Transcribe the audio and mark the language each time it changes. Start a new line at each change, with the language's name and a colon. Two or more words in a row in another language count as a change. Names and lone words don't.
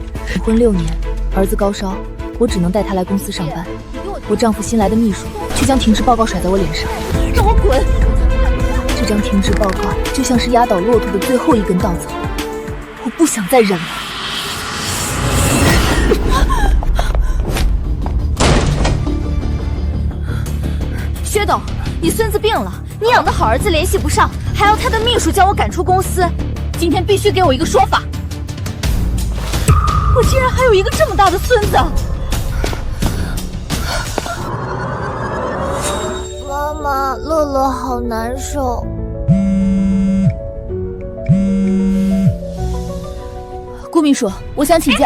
Chinese: 結婚6年，兒子高燒，我只能帶他來公司上班。我丈夫新來的秘書卻將停職報告甩在我臉上，讓我滾！這張停職報告就像是壓倒駱駝的最後一根稻草，我不想再忍了。薛董，你孙子病了，你养的好儿子联繫不上，還要他的秘書將我趕出公司，今天必須給我一個說法。我竟然還有一個這麼大的孫子！媽媽，樂樂好難受。顧秘書，我想請假。